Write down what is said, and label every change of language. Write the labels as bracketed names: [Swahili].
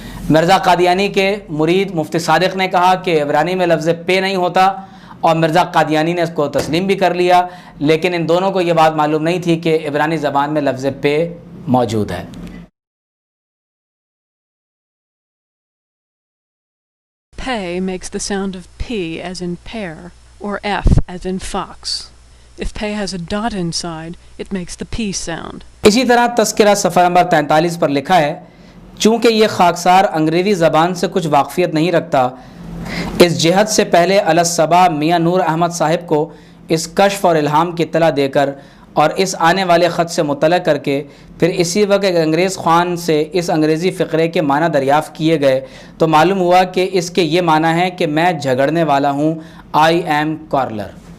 [Urdu] مرزا قادیانی کے مرید مفتی صادق نے کہا کہ عبرانی میں لفظ پے نہیں ہوتا، اور مرزا قادیانی نے اس کو تسلیم بھی کر لیا، لیکن ان دونوں کو یہ بات معلوم نہیں تھی کہ عبرانی زبان میں لفظ پے موجود ہے۔ [English] Pay makes the sound of P as in pear or F as in fox. If pay has a dot inside, it makes the P sound. [Urdu] اسی طرح تذکرہ صفحہ نمبر 43 پر لکھا ہے چونکہ یہ خاکسار انگریزی زبان سے کچھ واقفیت نہیں رکھتا، اس جہت سے پہلے الصبا میاں نور احمد صاحب کو اس کشف اور الہام کی اطلاع دے کر اور اس آنے والے خط سے مطلع کر کے پھر اسی وقت ایک انگریز خوان سے اس انگریزی فقرے کے معنی دریافت کیے گئے تو معلوم ہوا کہ اس کے یہ معنی ہے کہ میں جھگڑنے والا ہوں، [English] I am quarreller.